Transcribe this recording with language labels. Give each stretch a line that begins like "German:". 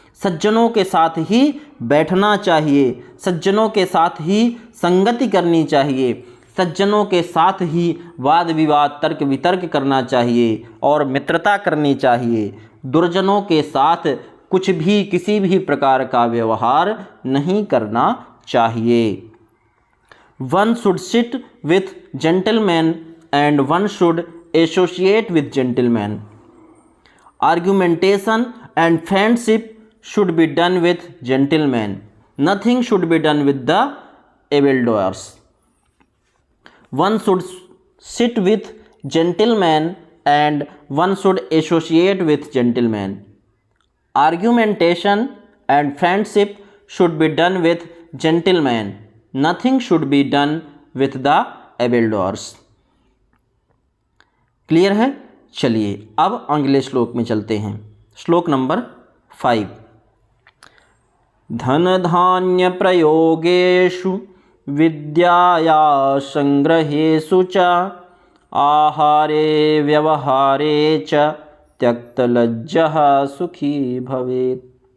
Hindi: सज्जनों के साथ ही बैठना चाहिए, सज्जनों के साथ ही संगति करनी चाहिए, सज्जनों के साथ ही वाद विवाद तर्क वितर्क करना चाहिए और मित्रता करनी चाहिए। दुर्जनों के साथ कुछ भी, किसी भी प्रकार का व्यवहार नहीं करना चाहिए।
English: One should sit with gentlemen and one should associate with gentlemen. Argumentation and friendship should be done with gentlemen. Nothing should be done with the evildoers. One should sit with gentlemen and one should associate with gentlemen. Argumentation and friendship should be done with gentlemen. Nothing should be done with the evildoers.
Hindi: Clear है? चलिए अब अगले श्लोक में चलते हैं। श्लोक number 5।
Sanskrit: धन धान्य प्रयोगेषु विद्याया संग्रहेषु च आहारे व्यवहारे च त्यक्तलज्जः सुखी भवेत्।